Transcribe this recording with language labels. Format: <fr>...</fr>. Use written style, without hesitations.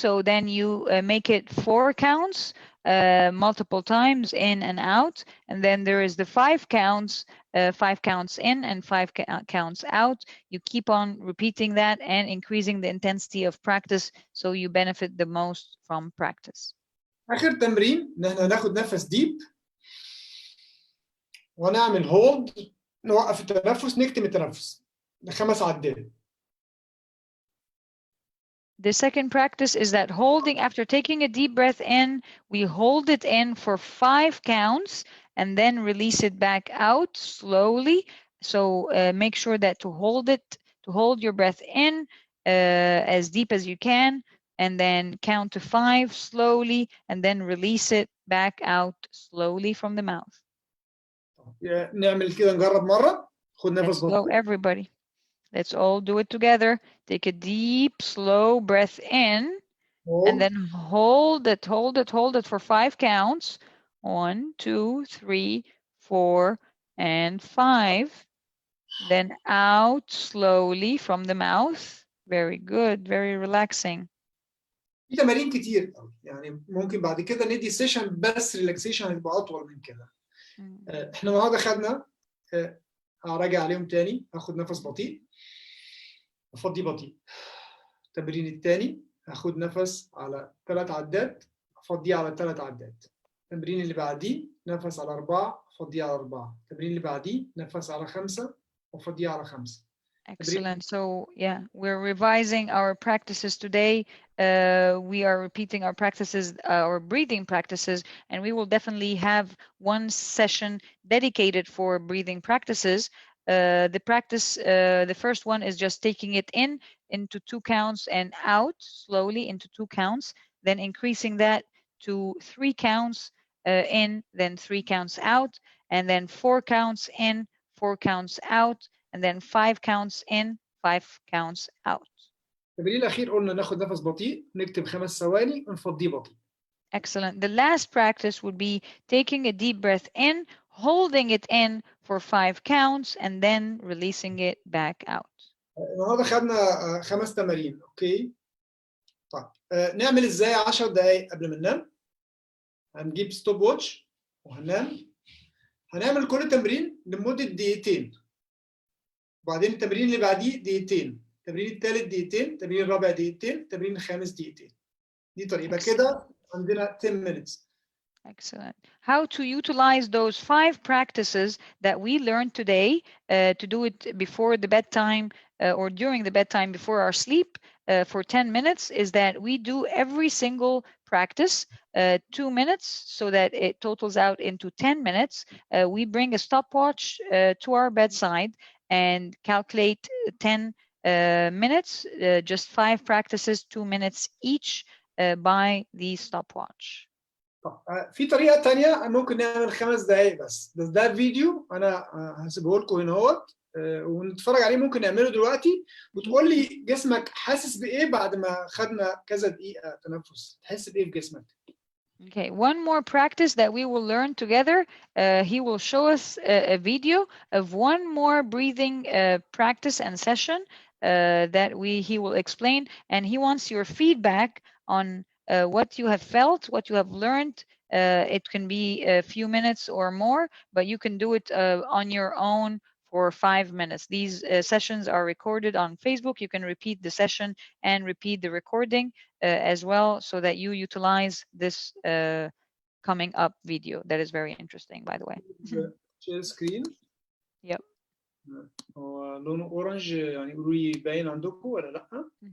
<en>So then you make it 4 counts multiple times in and out. And then there is the 5 counts, 5 counts in and 5 counts out. You keep on repeating that and increasing the intensity of practice so you benefit the most from practice.</en> <ar>آخر تمرين إن إحنا ناخد نفس ديب ونعمل هولد، نوقف التنفس، نكتم التنفس ل5 عدات.</ar> <en>The second practice is that holding, after taking a deep breath in, we hold it in for 5 counts and then release it back out slowly. So make sure that to hold your breath in as deep as you can, and then count to 5 slowly, and then release it back out slowly from the mouth.</en> <ar>نعمل كده، نجرب مرة. خد نفس بطيء.</ar> <en>Everybody. Let's all do it together. Take a deep, slow breath in, and then hold it for 5 counts. 1, 2, 3, 4, and 5. Then out slowly from the mouth. Very good, very relaxing.</en> <ar>في تمارين كتير قوي، يعني ممكن بعد كده ندي سيشن بس ريلاكسيشن هيبقى اطول من كده. احنا النهارده خدنا، هراجع عليهم تاني. هاخد نفس بطيء، افضي بطيء. التمرين الثاني هاخد نفس على 3 عدات، افضيه على 3 عدات. التمرين اللي بعديه نفس على 4، افضيه على 4. التمرين اللي بعديه نفس على 5 وافضيه على 5.</ar> <en>Excellent. So yeah, we're revising our practices today. We are repeating our practices, our breathing practices, and we will definitely have one session dedicated for breathing practices. The first one is just taking it in into 2 counts and out slowly into 2 counts, then increasing that to 3 counts in, then 3 counts out, and then 4 counts in, 4 counts out, and then 5 counts in, 5 counts out.</en> <ar>التمرين الأخير قلنا ناخد نفس بطيء، نكتب 5 ثواني ونفضيه بطيء.</ar> <en>Excellent. The last practice would be taking a deep breath in, holding it in for 5 counts, and then releasing it back out.</en> <ar>النهارده خدنا 5 تمارين، اوكي؟ طيب نعمل ازاي 10 دقايق قبل ما ننام؟ هنجيب ستوب واتش وهننام. هنعمل كل تمرين لمدة 2 دقيقة. وبعدين التمرين اللي بعديه 2 دقيقة، التمرين الثالث 2 دقيقة، التمرين الرابع 2 دقيقة، التمرين الخامس 2 دقيقة. دي طريقة كده عندنا</ar> <en>10 minutes. Excellent. How to utilize those 5 practices that we learned today to do it before the bedtime or during the bedtime before our sleep for 10 minutes is that we do every single practice 2 minutes so that it totals out into 10 minutes. We bring a stopwatch to our bedside and calculate 10 minutes, just 5 practices, 2 minutes each by the stopwatch.</en> <ar>في طريقة تانية ممكن نعمل 5 دقايق بس ده فيديو أنا هسيبه لكم هنا اهوت ونتفرج عليه. ممكن نعمله دلوقتي وتقول لي جسمك حاسس بإيه بعد ما خدنا كذا دقيقة تنفس، تحس بإيه في جسمك؟</ar> <en>Okay, one more practice that we will learn together. He will show us a video of one more breathing practice and session that he will explain, and he wants your feedback on what you have felt, what you have learned. It can be a few minutes or more, but you can do it on your own for 5 minutes. These sessions are recorded on Facebook. You can repeat the session and repeat the recording as well, so that you utilize this coming up video that is very interesting, by the way. share screen. Yep.</en> <ar>هو لونه اورنج، يعني قولوا لي باين عندكم ولا لا؟</ar>